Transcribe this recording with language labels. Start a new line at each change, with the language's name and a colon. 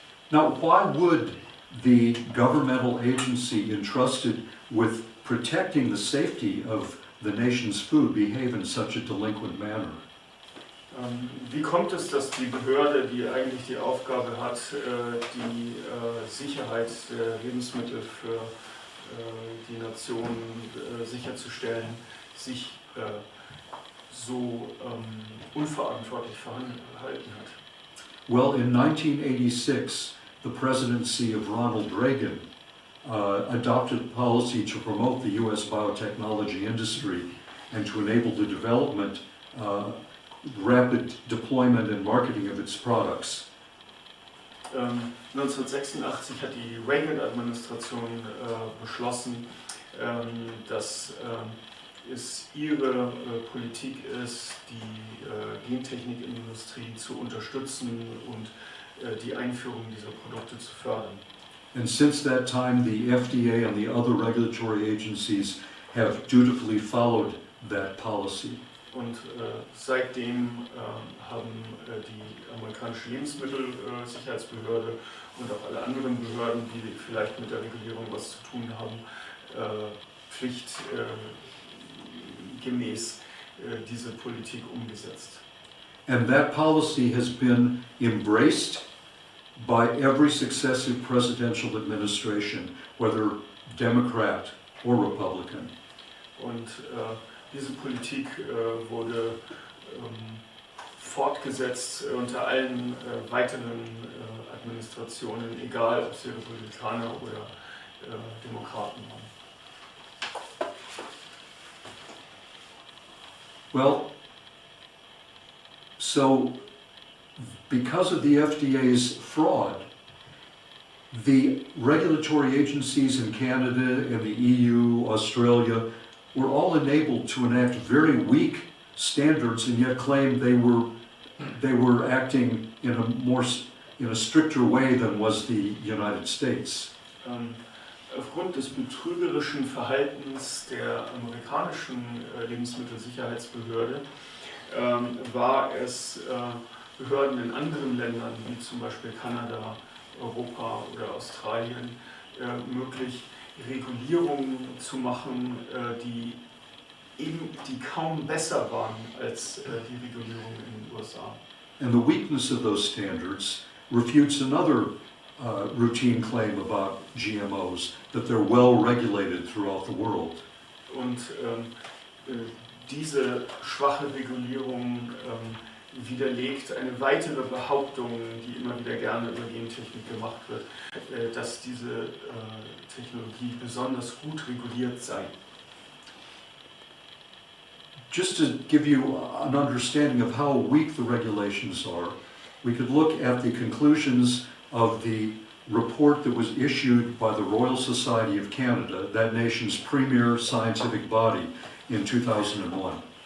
English: Now, why would the governmental agency entrusted with protecting the safety of the nation's food behave in such a delinquent manner?
German: Wie kommt es, dass die Behörde, die eigentlich die Aufgabe hat, die Sicherheit der Lebensmittel für die Nation sicherzustellen, sich so unverantwortlich verhalten hat?
English: Well, in 1986, the presidency of Ronald Reagan adopted a policy to promote the U.S. biotechnology industry and to enable the development, rapid deployment and marketing of its products.
German: 1986 hat die Reagan-Administration beschlossen, dass es ihre Politik ist, die Gentechnikindustrie zu unterstützen und die Einführung dieser Produkte zu fördern.
English: And since that time, the FDA and the other regulatory agencies have dutifully followed that policy.
German: Und seitdem haben die amerikanische Lebensmittelsicherheitsbehörde und auch alle anderen Behörden, die vielleicht mit der Regulierung was zu tun haben, pflichtgemäß diese Politik umgesetzt.
English: And that policy has been embraced by every successive presidential administration, whether Democrat or Republican.
German: Und diese Politik wurde fortgesetzt unter allen weiteren Administrationen, egal ob sie Republikaner oder Demokraten waren.
English: Well, so because of the FDA's fraud, the regulatory agencies in Canada and the EU, Australia, were all enabled to enact very weak standards and yet claim they were acting in a stricter way than was the United States.
German: Aufgrund des betrügerischen Verhaltens der amerikanischen Lebensmittelsicherheitsbehörde war es Behörden in anderen Ländern, wie zum Beispiel Kanada, Europa oder Australien, möglich, Regulierungen zu machen, die kaum besser waren als die Regulierungen in den USA.
English: And the weakness of those standards refutes another routine claim about GMOs, that they're well regulated throughout the world.
German: Und diese schwache Regulierung widerlegt eine weitere Behauptung, die immer wieder gerne über Gentechnik gemacht wird, dass diese Technologie besonders gut reguliert sei.
English: Just to give you an understanding of how weak the regulations are, we could look at the conclusions of the report that was issued by the Royal Society of Canada, that nation's premier scientific body, in 2001.